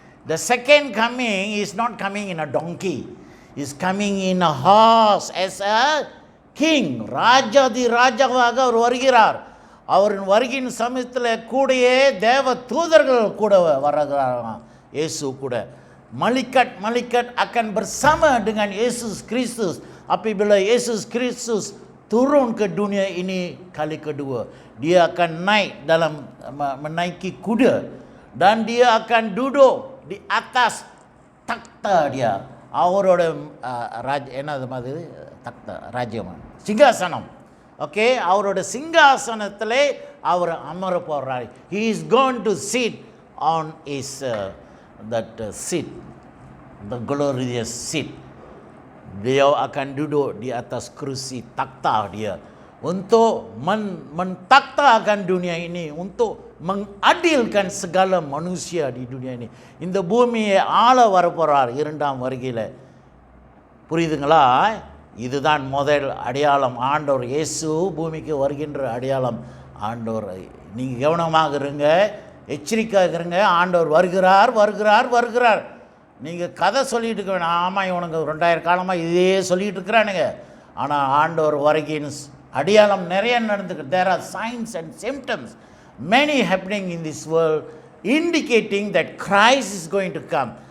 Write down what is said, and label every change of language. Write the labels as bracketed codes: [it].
[en] The second coming is not coming in a donkey. He is coming in a horse as a king. [ta] ராஜாதி ராஜாவாக அவர் வருகிறார். அவரின் வருகின் சமயத்தில் கூடயே தேவ தூதர்கள் கூட வருகிறாராம். இயேசு கூட [ms] malaikat akan bersama dengan Yesus Kristus apabila Yesus Kristus turun ke dunia ini kali kedua. Dia akan naik dalam menaiki kuda dan dia akan duduk di atas takhta dia. [ta] அவரோட என்னது மாதிரி தக்தா ராஜ்யம் சிங்காசனம். ஓகே, அவரோட சிங்காசனத்திலே அவர் அமர போகிறார். [en] He is going to sit on his that seat, the glorious seat. [ms] Beliau akan duduk di atas kerusi takhta dia untuk mentaktakan dunia ini, untuk mengadilkan segala manusia di dunia ini. [ta] இந்த பூமியை ஆள வரப்போறார் இரண்டாம் வருகையில். புரியுதுங்களா? இதுதான் முதல் அடையாளம். ஆண்டவர் இயேசு பூமிக்கு வருகின்ற அடையாளம். ஆண்டவர், நீங்கள் கவனமாக இருங்க, எச்சரிக்கையாக இருங்க. ஆண்டவர் வருகிறார் வருகிறார் வருகிறார். நீங்கள் கதை சொல்லிகிட்டு இருக்க வேணாம். ஆமாம், இவனுங்க 2000 காலமாக இதே சொல்லிகிட்டு இருக்கிறானுங்க. ஆனால் ஆண்டவர் வருகையின் அடையாளம் நிறைய நடந்துருக்கு. [en] There are signs and symptoms many happening in this world indicating that Christ is going to come.